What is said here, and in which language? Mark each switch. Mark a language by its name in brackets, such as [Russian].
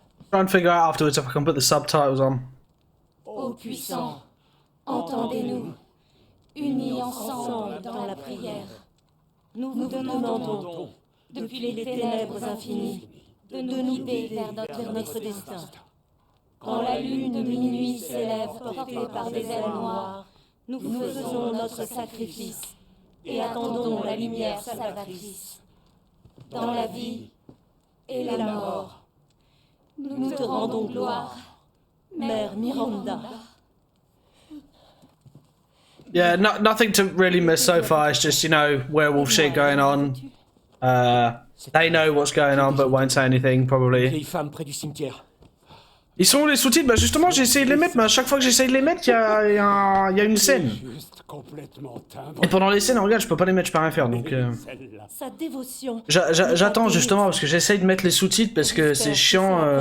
[English] Try and figure out afterwards if I can put the subtitles on. [French] Ô puissant, entendez-nous, unis ensemble dans la prière. Nous vous demandons, depuis les ténèbres infinies, de nous guider vers notre destin. Quand la lune de minuit s'élève portée par des ailes noires, nous faisons notre sacrifice et attendons la lumière salvatrice. Dans la vie et la mort, nous te rendons gloire, Mère Miranda. [English] Yeah, nothing to really miss so far. It's just, you know, werewolf shit going on. They know what's going on but won't say anything, probably. [French] Vieille femme près du cimetière. Ils sont où les sous-titres? Bah justement, j'ai essayé de les mettre, mais à chaque fois que j'essaye de les mettre, il y a une scène. Juste complètement timbre. Et pendant les scènes, regarde, je peux pas les mettre, je peux rien faire, donc... Celle-là. Sa dévotion. J'attends justement, parce que j'essaye de mettre les sous-titres, parce que c'est chiant...